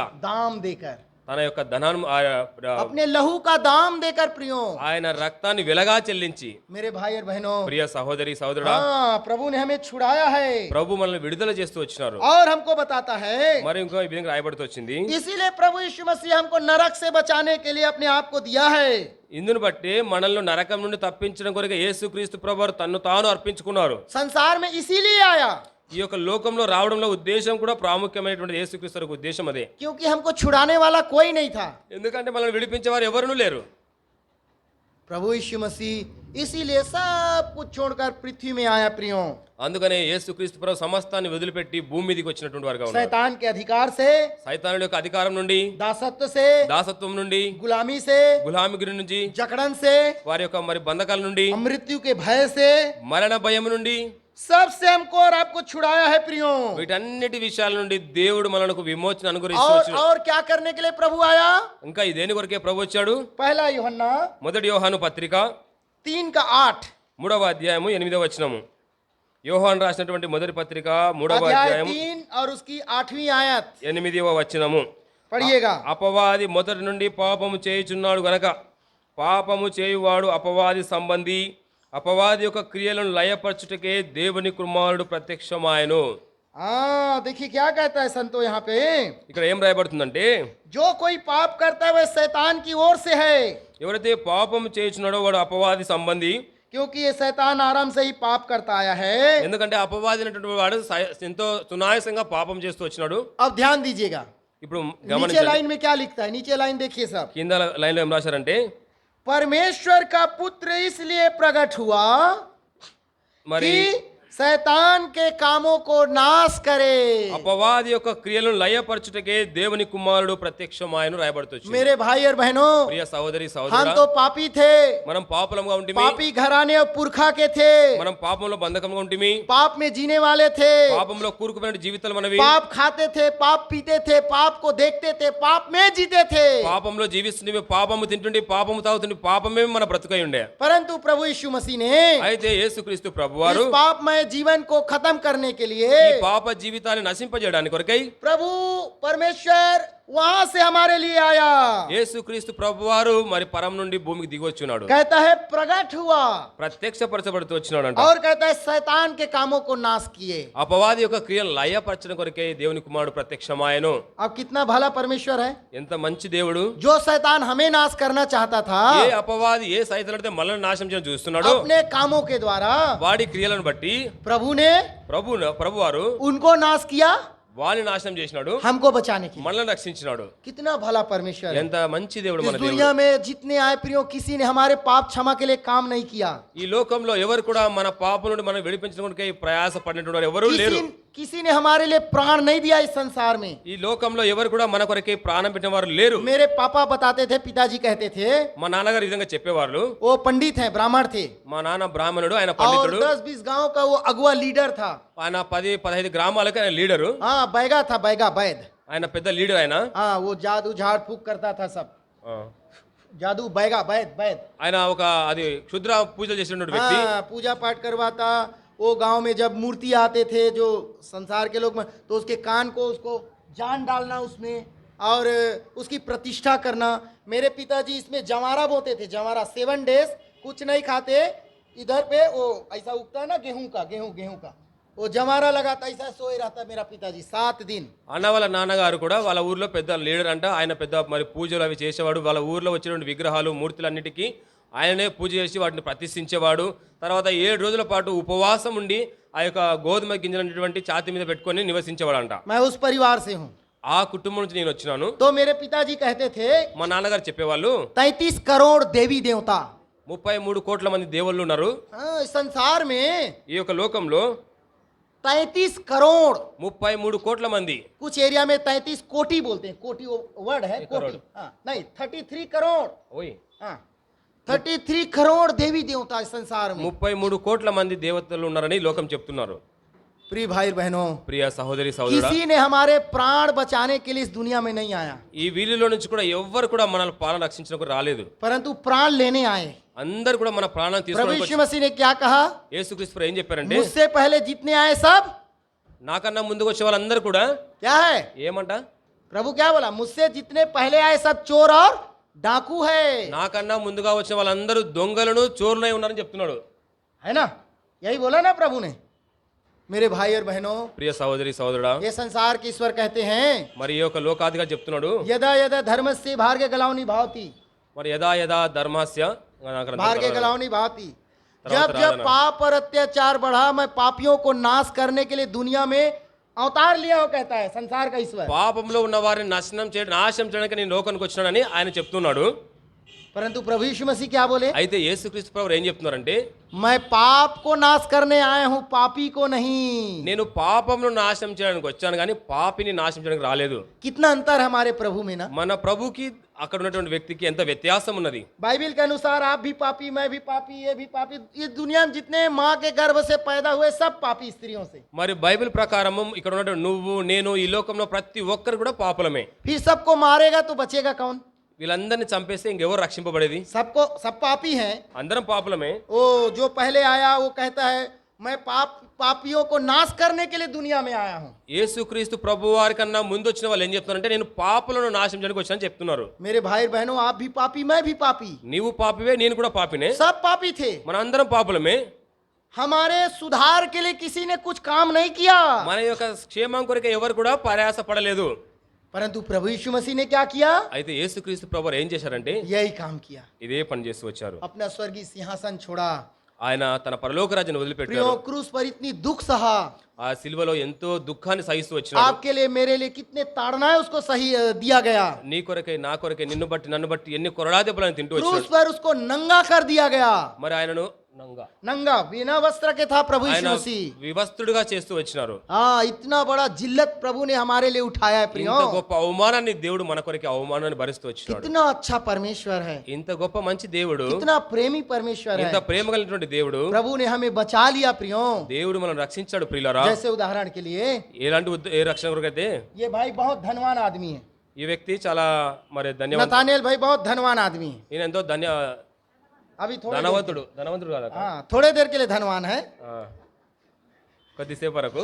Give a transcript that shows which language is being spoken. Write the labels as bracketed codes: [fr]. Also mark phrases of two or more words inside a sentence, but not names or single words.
[hi] दाम देकर, [te] తన యొక్క ధనాన్ని [hi] अपने लहू का दाम देकर प्रियो, [te] ఆయన రక్తాన్ని వెలగా చెల్లించి. [hi] मेरे भाई और बहनों, [te] ప్రియ సహోదరి సహోదరుడా, [hi] हाँ प्रभु ने हमें छुड़ाया है [te] ప్రభు మనల్ని విడుదల చేస్తూ వచ్చినారు. [hi] और हमको बताता है। [te] మరి ఇంకో ఈ విధంగా రాయబడుతూ వచ్చింది, [hi] इसीलिए प्रभु यीशु मसीह हमको नरक से बचाने के लिए अपने आप को दिया है। [te] ఇందును బట్టి మనల్ని నరకం నుండి తప్పించడం కొరకు యేసుక్రీస్తు ప్రభువారు తన్ను తాను అర్పించుకున్నారు. [hi] संसार में इसीलिए आया [te] ఈ యొక్క లోకంలో రావడంలో ఉద్దేశం కూడా ప్రాముఖ్యమైనటువంటి యేసుక్రీస్తు యొక్క ఉద్దేశం అదే. [hi] क्योंकि हमको छुड़ाने वाला कोई नहीं था। [te] ఎందుకంటే మనల్ని విడిపించేవారు ఎవరునూ లేరు. [hi] प्रभु यीशु मसीह इसीलिए सब कुछ छोड़कर पृथ्वी में आया प्रियो। [te] అందుకనే యేసుక్రీస్తు ప్రభు సమస్తాన్ని వదిలిపెట్టి భూమి మీదకి వచ్చినటువంటి వారుగా ఉన్నారు. [hi] शैतान के अधिकार से, [te] సైతానుడి యొక్క అధికారం నుండి, [hi] दासत्व से, [te] దాసత్వం నుండి, [hi] गुलामी से, [te] గులామిగిరి నుంచి, [hi] जकड़न से, [te] వారి యొక్క మరి బంధకాల నుండి, [hi] मृत्यु के भय से, [te] మరణ భయం నుండి, सबसे हमको और आपको छुड़ाया है प्रियो। వీటన్నిటి విషయాల నుండి దేవుడు మనకు విమోచన అనుగ్రహించవచ్చు. और क्या करने के लिए प्रभु आया? ఇంకా ఈ దేని కొరకే ప్రభు వచ్చాడు? [hi] पहला यूहन्ना [te] మొదటి యోహాను పత్రిక 3:8 3వ అధ్యాయము 8వ వచనము. యోహాను రాసినటువంటి మొదటి పత్రిక 3వ [hi] अध्याय [te] అధ్యాయం [hi] 3 और उसकी 8वीं आयत [te] 8వ వచనము. [hi] पढ़िएगा। [te] అపవాది మొదటి నుండి పాపము చేయుచున్నాడు గనక పాపము చేయువాడు అపవాది సంబంధి, అపవాది యొక్క క్రియలను లయపరచుటకే దేవుని కుమారుడు ప్రత్యక్షమాయను. [hi] देखिए क्या कहता है संतो यहाँ पे, [te] ఇక్కడ ఏం రాయబడుతుందంటే, [hi] जो कोई पाप करता है वह शैतान की ओर से है, [te] ఎవరైతే పాపము చేయుచున్నాడో వాడు అపవాది సంబంధి. [hi] क्योंकि ये शैतान आराम से ही पाप करता आया है। [te] ఎందుకంటే అపవాది అనేటువంటి వాడు ఎంతో సునాయాసంగా పాపం చేస్తూ వచ్చినాడు. [hi] अब ध्यान दीजिएगा, [te] ఇప్పుడు [hi] नीचे [te] గమనించండి, [hi] लाइन में क्या लिखता है, नीचे लाइन देखिए सब। [te] కింద లైన్లో ఏం రాశారంటే, [hi] परमेश्वर का पुत्र इसलिए प्रकट हुआ [te] మరి [hi] कि शैतान के कामों को नाश करे। [te] అపవాది యొక్క క్రియలను లయపరచుటకే దేవుని కుమారుడు ప్రత్యక్షమాయను రాయబడుతుంది. [hi] मेरे भाई और बहनों, [te] ప్రియ సహోదరి [hi] हम [te] సహోదరుడా, [hi] तो पापी थे, [te] మనం పాపలంగా ఉంటిమి, [hi] पापी घराने और पुरखा के थे, [te] మనం పాపంలో బంధకంగా ఉంటిమి, [hi] पाप में जीने वाले थे, [te] పాపంలో కూరుకుపోయిన జీవితాలు మనవి, [hi] पाप खाते थे, पाप पीते थे, पाप को देखते थे, पाप में जीते थे। [te] పాపంలో జీవిస్తుంటే పాపము తింటుండి, పాపము తాగుతుండి, పాపమే మన బ్రతుకై ఉండే. [hi] परंतु प्रभु यीशु मसीह ने [te] అయితే యేసుక్రీస్తు ప్రభువారు [hi] इस पापमय जीवन को खत्म करने के लिए, [te] ఈ పాప జీవితాన్ని నశింపజేయడానికి కొరకై [hi] प्रभु परमेश्वर वहां से हमारे लिए आया। [te] యేసుక్రీస్తు ప్రభువారు మరి పరం నుండి భూమికి దిగి వచ్చున్నాడు. [hi] कहता है प्रकट हुआ, [te] ప్రత్యక్షపరచబడుతూ వచ్చినాడంట. [hi] और कहता है शैतान के कामों को नाश किए। [te] అపవాది యొక్క క్రియలు లయపరచడం కొరకే దేవుని కుమారుడు ప్రత్యక్షమాయను. [hi] अब कितना भला परमेश्वर है, [te] ఎంత మంచి దేవుడు. [hi] जो शैतान हमें नाश करना चाहता था, [te] ఏ అపవాది ఏ సైతానుడితే మనల్ని నాశనం చేయడం చూస్తున్నాడు, [hi] अपने कामों के द्वारा [te] వాడి క్రియలను బట్టి [hi] प्रभु ने [te] ప్రభువారు [hi] उनको नाश किया, [te] వాడిని నాశనం చేసినాడు, [hi] हमको बचाने की। [te] మనల్ని రక్షించినాడు. [hi] कितना भला परमेश्वर है। [te] ఎంత మంచి దేవుడు [hi] इस [te] మన దేవుడు. [hi] दुनिया में जितने आए प्रियो, किसी ने हमारे पाप क्षमा के लिए काम नहीं किया। [te] ఈ లోకంలో ఎవరు కూడా మన పాపం నుండి మనం విడిపించడానికి ప్రయాస పడినటువంటి వారు ఎవరూ లేరు. [hi] किसी ने हमारे लिए प्राण नहीं दिया इस संसार में। [te] ఈ లోకంలో ఎవరు కూడా మన కొరకే ప్రాణం పెట్టిన వారు లేరు. [hi] मेरे पापा बताते थे, पिताजी कहते थे, [te] మా నాన్నగారు ఈ విధంగా చెప్పేవాళ్ళు. [hi] वो पंडित हैं, ब्राह्मण थे, [te] మా నాన్న బ్రాహ్మణుడు, ఆయన [hi] और [te] పండితుడు, [hi] 10-20 गांव का वो अगुआ लीडर था। [te] ఆయన 10-15 గ్రామాలకు ఆయన లీడరు, [hi] हाँ, बैगा था, बैगा बैद। [te] ఆయన పెద్ద లీడర్. ఆయన [hi] हाँ, वो जादू झाड़ फूक करता था सब, जादू बैगा बैद बैद। [te] ఆయన ఒక అది క్షుద్ర పూజలు చేసినటువంటి వ్యక్తి. [hi] हाँ, पूजा पाठ करवाता। वो गांव में जब मूर्ति आते थे जो संसार के लोग, तो उसके कान को उसको जान डालना उसमें और उसकी प्रतिष्ठा करना। मेरे पिताजी इसमें जवारा बोते थे, जवारा 7 डेज कुछ नहीं खाते, इधर पे वो ऐसा उगता है ना गेहूं का, वो जवारा लगाता, ऐसा सोए रहता मेरा पिताजी 7 दिन। [te] అన్న వాళ్ళ నాన్నగారు కూడా వాళ్ళ ఊర్లో పెద్ద లీడర్ అంట. ఆయన పెద్ద మరి పూజలు అవి చేసేవాడు. వాళ్ళ ఊర్లో వచ్చినటువంటి విగ్రహాలు మూర్తులన్నిటికీ ఆయననే పూజ చేసి వాటిని ప్రతిష్ఠించేవాడు. తర్వాత 7 రోజుల పాటు ఉపవాసం ఉండి ఆ యొక్క గోధుమ గింజలనేటువంటి ఛాతి మీద పెట్టుకొని నివసించేవాడంట. [hi] मैं उस परिवार से हूँ। [te] ఆ కుటుంబం నుంచి నేను వచ్చినాను. [hi] तो मेरे पिताजी कहते थे, [te] మా నాన్నగారు చెప్పేవాళ్ళు, [hi] 33 करोड़ देवी देवता [te] 33 కోట్ల మంది దేవుళ్ళు ఉన్నారు [hi] इस संसार में। [te] ఈ యొక్క లోకంలో. [hi] 33 करोड़, [te] 33 కోట్ల మంది. [hi] कुछ एरिया में 33 कोटी बोलते हैं, कोटी वर्ड है, कोटी। हाँ, नहीं 33 करोड़। [te] ఓయ్, [hi] हाँ, 33 करोड़ देवी देवता इस संसार में। [te] 33 కోట్ల మంది దేవతలు ఉన్నారని లోకం చెప్తున్నారు. [hi] प्रिय भाई बहनों, [te] ప్రియ సహోదరి సహోదరుడా, [hi] किसी ने हमारे प्राण बचाने के लिए इस दुनिया में नहीं आया, [te] ఈ వీళ్ళలో నుంచి కూడా ఎవ్వరు కూడా మనల్ని పాలన రక్షించడానికి రాలేదు. [hi] परंतु प्राण लेने आए। [te] అందరు కూడా మన ప్రాణాన్ని [hi] प्रभु [te] తీసుకోవడానికి [hi] यीशु मसीह ने क्या कहा, [te] యేసుక్రీస్తు ఏం చెప్పారంటే, [hi] मुझसे पहले जितने आए सब [te] నాకన్నా ముందుకు వచ్చే వాళ్ళందరూ కూడా [hi] क्या है, [te] ఏమంట, [hi] प्रभु क्या बोला, मुझसे जितने पहले आए सब चोर और डाकू है। [te] నాకన్నా ముందుగా వచ్చిన వాళ్ళందరూ దొంగలను చోరులై ఉన్నారని చెప్తున్నాడు. [hi] है ना, यही बोला ना प्रभु ने। मेरे भाई और बहनों, [te] ప్రియ సహోదరి సహోదరుడా, [hi] ये संसार के ईश्वर कहते हैं, [te] మరి ఈ యొక్క లోకాధిగా చెప్తున్నాడు, [sa] यदा यदा धर्मस्य भार्गे गलावनी भावती, [te] మరి [sa] యదా యదా ధర్మస్య भार्गे गलावनी भावती। [hi] तरह जब तरह जब ना। पाप और अत्याचार बढ़ा, मैं पापियों को नाश करने के लिए दुनिया में अवतार लिया हो, कहता है संसार का ईश्वर। [te] పాపంలో ఉన్న వారిని నాశనం చేయడానికి నేను లోకానికి వచ్చినానని ఆయన చెప్తున్నాడు. [hi] परंतु प्रभु यीशु मसीह क्या बोले? [te] అయితే యేసుక్రీస్తు ప్రభువు ఏం చెప్తున్నారంటే [hi] मैं पाप को नाश करने आया हूं, पापी को नहीं। [te] నేను పాపమును నాశనం చేయడానికి వచ్చాను కానీ పాపిని నాశనం చేయడానికి రాలేదు. [hi] कितना अंतर है हमारे प्रभु में ना। [te] మన ప్రభుకి అక్కడ ఉన్నటువంటి వ్యక్తికి ఎంత వ్యత్యాసం ఉన్నది. [hi] बाइबल के अनुसार आप भी पापी, मैं भी पापी, ये भी पापी। इस दुनिया में जितने माँ के गर्भ से पैदा हुए सब पापी स्त्रियों से। [te] మరి బైబిల్ ప్రకారం ఇక్కడ ఉన్నటువంటి నువ్వు నేను ఈ లోకంలో ప్రతి ఒక్కరు కూడా పాపులమే. [hi] फिर सबको मारेगा तो बचेगा कौन? [te] వీళ్ళందరినీ చంపేస్తే ఇంకెవరు రక్షింపబడేది? [hi] सब पापी हैं। [te] అందరం పాపులమే. [hi] वो जो पहले आया वो कहता है मैं पापियों को नाश करने के लिए दुनिया में आया हूँ। [te] యేసుక్రీస్తు ప్రభు వారి కన్నా ముందు వచ్చిన వాళ్ళు ఏం చెప్తున్నారంటే నేను పాపులను నాశనం చేయడానికి వచ్చానని చెప్తున్నారు. [hi] मेरे भाई बहनों, आप भी पापी, मैं भी पापी। [te] నీవు పాపివే, నేను కూడా పాపినే. [hi] सब पापी थे। [te] మన అందరం పాపులమే. [hi] हमारे सुधार के लिए किसी ने कुछ काम नहीं किया। [te] మన యొక్క క్షేమం కొరకు ఎవరు కూడా ప్రయాస పడలేదు. [hi] परंतु प्रभु यीशु मसीह ने क्या किया? [te] అయితే యేసుక్రీస్తు ప్రభు ఏం చేశారంటే [hi] यही काम किया। [te] ఇదే పని చేస్తూ వచ్చారు. [hi] अपना स्वर्गीय सिंहासन छोड़ा। [te] ఆయన తన పరలోక రాజ్యాన్ని [hi] प्रियो, [te] వదిలిపెట్టారు. [hi] क्रूस पर इतनी दुख सहा। [te] ఆ సిలువలో ఎంతో దుఃఖాన్ని సహిస్తూ వచ్చినాడు. [hi] आपके लिए मेरे लिए कितने ताड़नाएं उसको सही दिया गया। [te] నీ కొరకై నా కొరకై నిన్ను బట్టి నన్ను బట్టి ఎన్ని కొరడా దెబ్బలను తింటూ [hi] क्रूस [te] వచ్చాడు. [hi] पर उसको नंगा कर दिया गया। [te] మరి ఆయనను [hi] नंगा बिना वस्त्र के था प्रभु [te] ఆయన [hi] यीशु मसीह। [te] వివస్త్రుడిగా చేస్తూ వచ్చినారు. [hi] हाँ, इतना बड़ा जिल्लत प्रभु ने हमारे लिए उठाया है प्रियो। [te] ఇంత గొప్ప అవమానాన్ని దేవుడు మన కొరకి అవమానాన్ని భరిస్తూ వచ్చినాడు. [hi] कितना अच्छा परमेश्वर है, [te] ఇంత గొప్ప మంచి దేవుడు, [hi] कितना प्रेमी परमेश्वर [te] ఇంత [hi] है। [te] ప్రేమ కలిగినటువంటి దేవుడు, [hi] प्रभु ने हमें बचा लिया प्रियो। [te] దేవుడు మనల్ని రక్షించాడు ప్రియులారా. [hi] जैसे उदाहरण के लिए [te] ఎలాంటి ఏ రక్షణ కొరకైతే [hi] ये भाई बहुत धनवान आदमी है। [te] ఈ వ్యక్తి చాలా మరి ధన్యవంతుడు. [hi] नतानिएल भाई बहुत धनवान आदमी है। [te] ఈయన ఎంతో [hi] अभी थोड़े [te] ధనవంతుడు కాదా? [hi] हाँ, थोड़े देर के लिए धनवान है। [te] కొద్దిసేపు వరకు